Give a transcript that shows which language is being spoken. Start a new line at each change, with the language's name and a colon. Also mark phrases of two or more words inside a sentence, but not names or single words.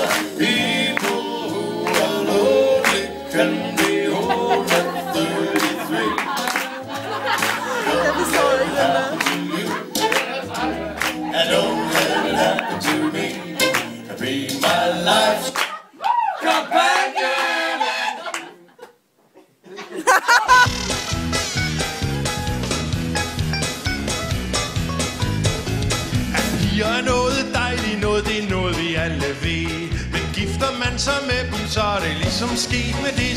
English: People who are lonely can be old at 33. And don't let it happen to me. Be my life's companion.
Danish: Piger er noget dejligt, noget det er noget vi alle ved. Men gifter man sig med dem, så er det ligesom sket med det.